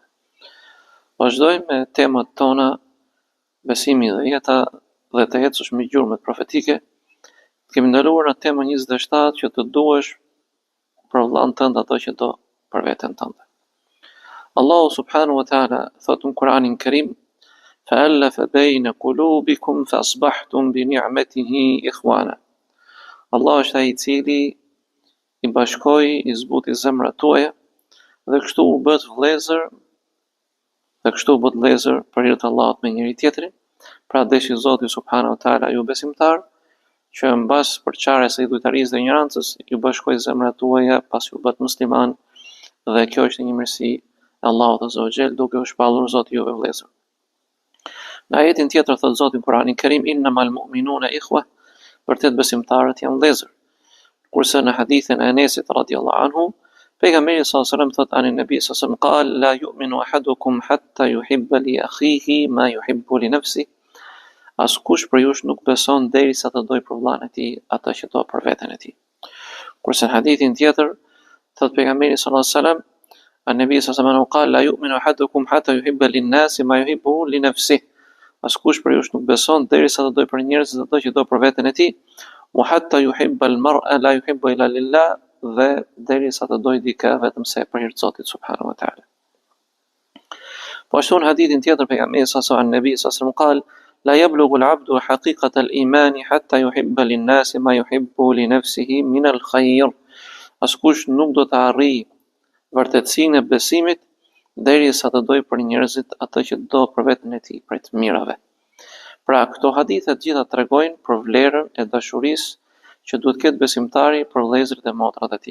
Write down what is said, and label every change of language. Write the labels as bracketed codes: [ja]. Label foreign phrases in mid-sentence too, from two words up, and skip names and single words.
[sq] Vazhdojmë me temat tona, besimi dhe jeta dhe të ecësh me gjurmët profetike. Kemi ndaluar në temën 27 që të duhesh për vllahën tënd ato që do për veten tënde. Allahu [ar] سبحانه وتعالى [sq] thot në Kur'anin Kerim: [ar] "فألف بين قلوبكم فأصبحتم بنعمته إخوانا." [sq] Allah është ai i cili i bashkoi, i zbuti zemrat tuaja dhe kështu u bët vëllezër për hir të Allahut me njëri tjetrin. Pra deshi Zoti [ar] سبحانه وتعالى [sq] ju besimtar që mbas përçarjes së idhujtarisë dhe ignorancës ju bashkoi zemrat tuaja pas ju bët musliman, dhe kjo është një mirësi e Allahut [ar] عز وجل, [sq] duke u shpallur Zoti juve vëllezër. Në ajetin tjetër thot Zoti në Kur'anin Kerim: [ar] "إنما المؤمنون إخوة", [sq] vërtet besimtarët janë vëllezër. Kurse në hadithin e Enesit [ar] رضي الله عنه, pejgamberi صلى الله عليه وسلم thot عن النبي صلى الله عليه وسلم: "قال لا يؤمن أحدكم حتى يحب لأخيه ما يحب لنفسه." [sq] Askush për jush nuk beson derisa të doj për vllahën e tij atë që do për veten e tij. Kurse në hadithin tjetër thot pejgamberi [ar] صلى الله عليه وسلم: "النبي صلى الله عليه وسلم قال لا يؤمن أحدكم حتى يحب للناس ما يحب لنفسه." [sq] Askush për jush nuk beson derisa të doj për njerëzit atë që do për veten e tij. [ar] "وحتى يحب المرء لا يحب إلا لله", [sq] dhe derisa të doj dikë vetëm se për hir të Zotit [ar] سبحانه وتعالى. [sq] Po ashtu në hadithin tjetër pejgamberi [ar] صلى الله عليه وسلم قال: "لا يبلغ العبد حقيقة الإيمان حتى يحب للناس ما يحب لنفسه من الخير." [sq] Askush nuk do të arrijë vërtetësinë e besimit derisa të doj për njerëzit atë që do për veten e tij, për të mirave. Pra këto hadithe të gjitha tregojnë për vlerën e dashurisë që duhet ketë besimtari për vëllezërit e motrat e tij.